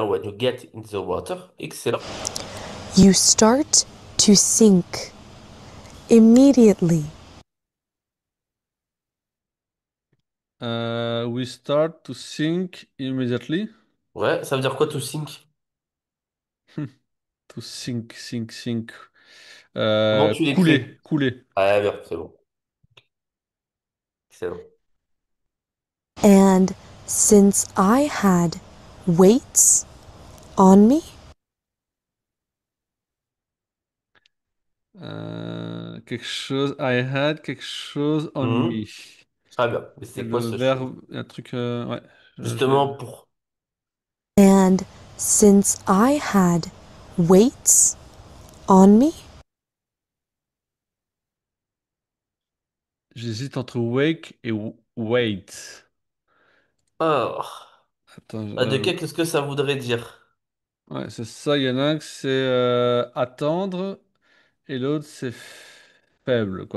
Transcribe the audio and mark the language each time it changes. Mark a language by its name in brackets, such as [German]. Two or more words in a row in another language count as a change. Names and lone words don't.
[English] When you get in the water. Excellent. you start to sink immediately. We start to sink immediately. [French] Ouais, ça veut dire quoi [English] to sink? To sink, sink, sink. [French] Comment tu Couler, l'écris? couler. Ah, bien, c'est bon. Excellent. [English] And since I had weights on me, [French] Quelque chose, [English] I had [French] quelque chose [English] on Mhm. me. [French] Très bien. Mais Et c'est quoi le ce chose? verbe, un truc, ouais. Justement pour... [English] and since I had weights on me, [French] J'hésite entre wake et wait. Alors, Attends, ah, qu'est-ce que ça voudrait dire? ouais, c'est ça. Il y en a un que c'est attendre et l'autre c'est faible, quoi.